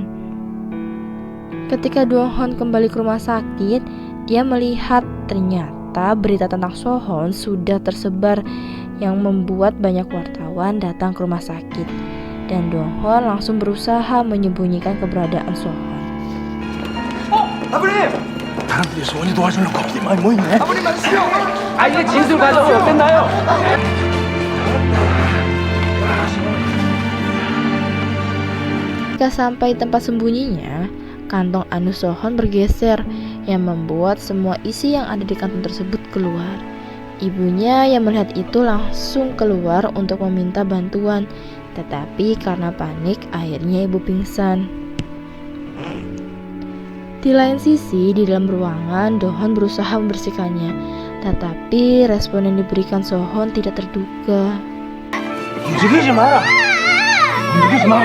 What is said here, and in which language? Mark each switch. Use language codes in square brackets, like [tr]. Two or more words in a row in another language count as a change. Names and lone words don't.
[id] Ketika Dohon kembali ke rumah sakit, dia melihat ternyata berita tentang Sohon sudah tersebar yang membuat banyak wartawan datang ke rumah sakit. Dan Dohon langsung berusaha menyembunyikan keberadaan Sohon. [ko] 아버님! 사람들이 소원이 도와주는 겁이 많이 모이네. 아버님 말씀요. 아이의 진술 과정은 어땠나요? [id] Ketika sampai tempat sembunyinya, kantong anus Sohon bergeser yang membuat semua isi yang ada di kantong tersebut keluar. Ibunya yang melihat itu langsung keluar untuk meminta bantuan, tetapi karena panik akhirnya ibu pingsan. Di lain sisi, di dalam ruangan, Dohon berusaha membersihkannya, tetapi respon yang diberikan Sohon tidak terduga. [ko] 움직이지 마라. 움직이지 마.